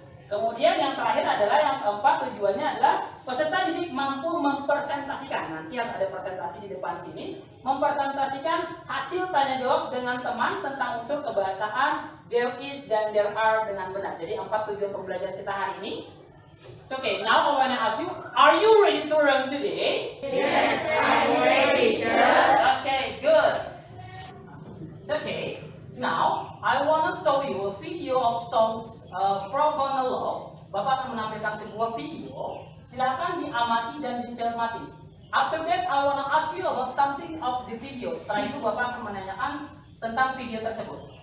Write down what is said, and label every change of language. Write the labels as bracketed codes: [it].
[id] Kemudian yang terakhir adalah yang keempat, tujuannya adalah peserta didik mampu mempresentasikan. Nanti yang ada presentasi di depan sini, mempresentasikan hasil tanya jawab dengan teman tentang unsur kebahasaan there is dan there are dengan benar. Jadi 4 tujuan pembelajaran kita hari ini. [en] Okay, now I want to ask you, are you ready to learn today? Yes, I'm ready, sir. Okay, good. Okay, now I want to show you a video of songs Frog on the Log. [id] Bapak akan menampilkan sebuah video. Silakan diamati dan dicermati. [en] After that, I want to ask you about something of the video. [id] Setelah itu, Bapak akan menanyakan tentang video tersebut.